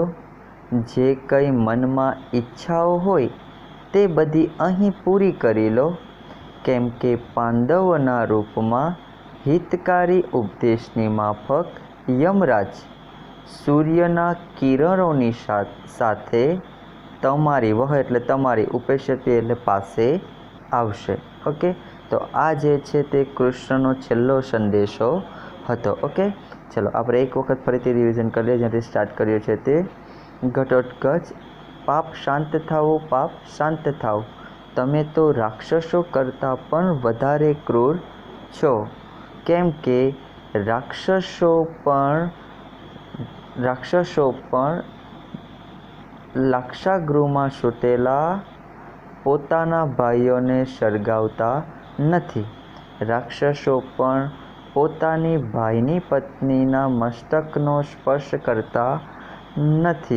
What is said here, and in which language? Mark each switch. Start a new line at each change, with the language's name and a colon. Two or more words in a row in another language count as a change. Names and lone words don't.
Gujarati: જે કંઈ મનમાં ઈચ્છાઓ હોય તે બધી અહીં પૂરી કરી લો. કેમ કે પાંડવોના રૂપમાં હિતકારી ઉપદેશની માફક યમરાજ સૂર્યના કિરણોની સાથે તમારી, વહ એટલે તમારી, ઉપેક્ષતિ એટલે પાસે આવશે। ઓકે, તો આ જે છે તે કૃષ્ણનો છેલ્લો સંદેશો હતો। ઓકે, ચલો આપણે એક વખત ફરીથી રિવિઝન કરીએ જ્યાંથી સ્ટાર્ટ કર્યો છે તે ઘટોત્કચ। પાપ શાંત થાઓ, પાપ શાંત થાઓ, તમે તો રાક્ષસો કરતા પણ વધારે ક્રૂર છો। કેમ કે રાક્ષસો પણ લાક્ષાગૃહમાં સૂતેલા પોતાના ભાઈઓને સળગાવતા નથી। રાક્ષસો પણ પોતાની ભાઈની પત્નીના મસ્તકનો સ્પર્શ કરતા નથી।